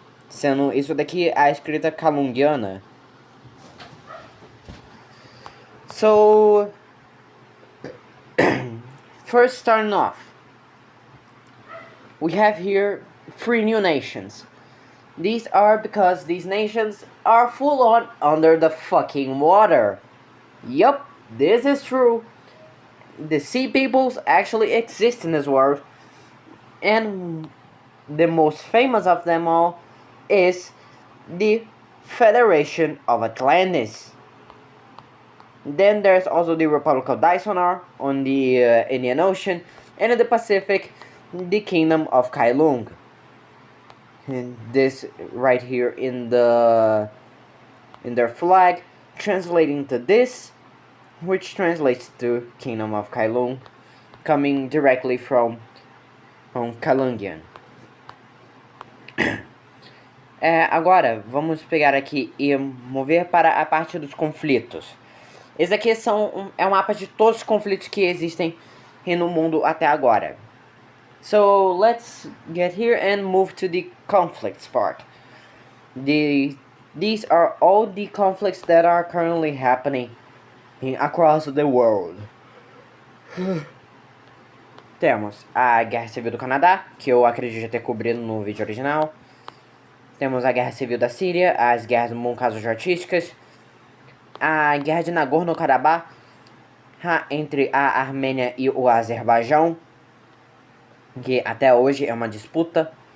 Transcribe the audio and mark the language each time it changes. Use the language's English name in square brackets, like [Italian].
[Portuguese] Sendo isso daqui a escrita kalungiana. [English] So, first starting off, we have here 3 new nations. These are because these nations are full on under the fucking water. Yup, this is true. The sea peoples actually exist in this world. And the most famous of them all is the Federation of Atlantis. Then there's also the Republic of Daisonar on the Indian Ocean, and in the Pacific, the Kingdom of Kailung. And this right here in their flag, translating to this, which translates to Kingdom of Kailung, coming directly from Kalungian. [Portuguese] Agora, vamos pegar aqui e mover para a parte dos conflitos. Esse aqui é um mapa de todos os conflitos que existem no mundo até agora. [English] So, let's get here and move to the conflicts part. These are all the conflicts that are currently happening across the world. [Portuguese] Temos a Guerra Civil do Canadá, que eu acredito já ter cobrido no vídeo original. Temos a Guerra Civil da Síria, as guerras moncaso-jortísticas, a Guerra de Nagorno-Karabakh entre a Armênia e o Azerbaijão, que até hoje é uma disputa.